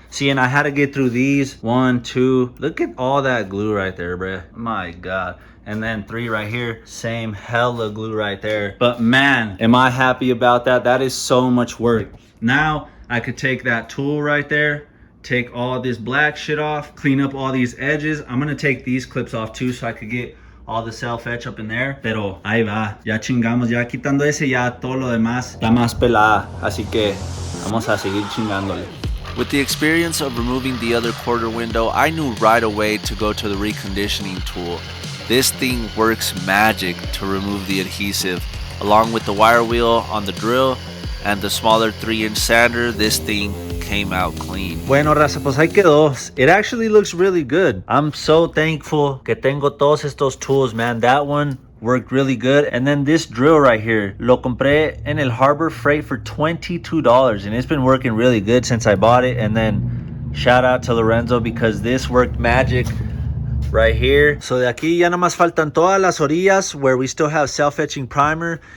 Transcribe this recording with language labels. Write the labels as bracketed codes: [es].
[en] See, and I had to get through these. 1, 2. Look at all that glue right there, bruh. My God. And then 3 right here. Same hella glue right there. But man, am I happy about that. That is so much work. Now, I could take that tool right there, take all this black shit off, clean up all these edges. I'm gonna take these clips off too so I could get all the self-etch up in there, [es] pero ahí va, ya chingamos, ya quitando ese, ya todo lo demás está más pelada, así que vamos a seguir chingándole. [en] With the experience of removing the other quarter window, I knew right away to go to the reconditioning tool. This thing works magic to remove the adhesive. Along with the wire wheel on the drill and the smaller 3-inch sander, this thing came out clean. [es] Bueno, raza, pues ahí quedó. [en] It actually looks really good. I'm so thankful [es] que tengo todos estos [en] tools, man. That one worked really good. And then this drill right here, [es] lo compré en el Harbor Freight [en] for $22, and it's been working really good since I bought it. And then shout out to Lorenzo because this worked magic. right here. So [es] de aquí ya nomás faltan todas las orillas [en] where we still have self-etching primer.